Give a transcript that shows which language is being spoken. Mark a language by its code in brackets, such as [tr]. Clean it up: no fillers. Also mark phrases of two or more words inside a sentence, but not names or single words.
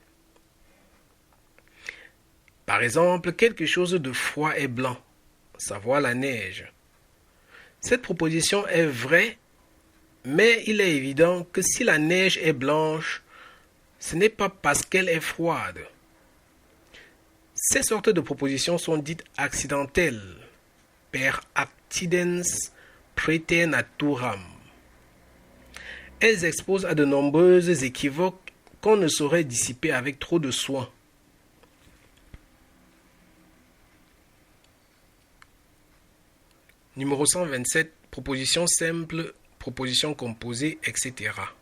[fr] Par exemple, quelque chose de froid et blanc, savoir la neige. Cette proposition est vraie, mais il est évident que si la neige est blanche, ce n'est pas parce qu'elle est froide. Ces sortes de propositions sont dites accidentelles, [la] per accidens praeternaturam. [fr] Elles exposent à de nombreux équivoques qu'on ne saurait dissiper avec trop de soin. Numéro 127, proposition simple, proposition composée, etc.